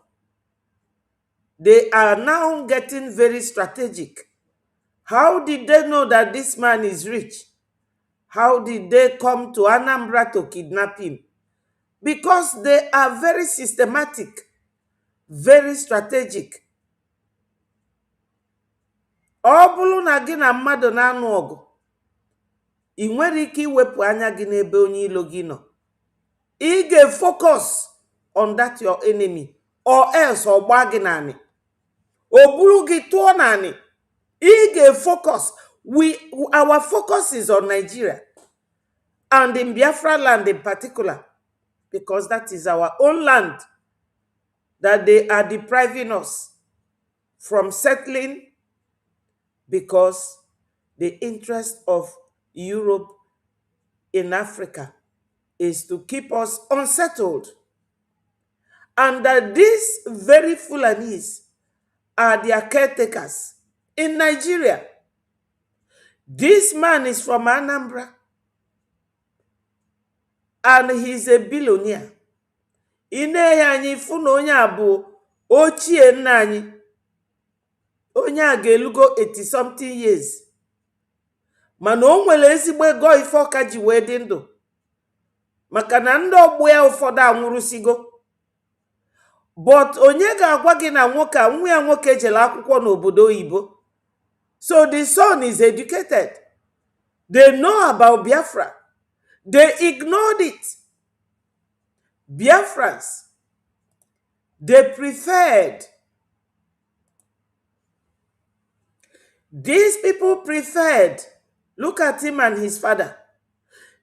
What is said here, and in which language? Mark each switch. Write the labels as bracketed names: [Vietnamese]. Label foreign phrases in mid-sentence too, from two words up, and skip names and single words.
[English] They are now getting very strategic. How did they know that this man is rich? How did they come to Anambra to kidnap him? Because they are very systematic, very strategic. [Igbo] Ọ bụrụ na gị na mmadụ na-anụ ọgụ, ị nwere ike iwepụ anya gị n'ebe onye ilo gị nọ. Ị ga- [English] focus on that your enemy, or else [Igbo] ọ gbaa gị naanị. O buru gị tụọ naanị. Ị ga-focus. [English] Our focus is on Nigeria, and in Biafra land in particular, because that is our own land that they are depriving us from settling, because the interest of Europe in Africa is to keep us unsettled. And that these very Fulanese are their caretakers in Nigeria. This man is from Anambra, and he's a billionaire. [Igbo] Ine anyị fụ na onye a bụ ochie nna anyị. Onye a ga-elugo 80-something years. Mana o nwere ezigbo ego ife ọka ji wee dị ndụ. Maka na ndị ọgbọ ya ụfọdụ anwụrụsigo. But onye ga-agwa gị na nwoke a nwa ya nwoke jere akwụkwọ n'obodo oyibo. [English] So the son is educated. They know about Biafra. They ignored it. Biafrans, they preferred. These people preferred. Look at him and his father.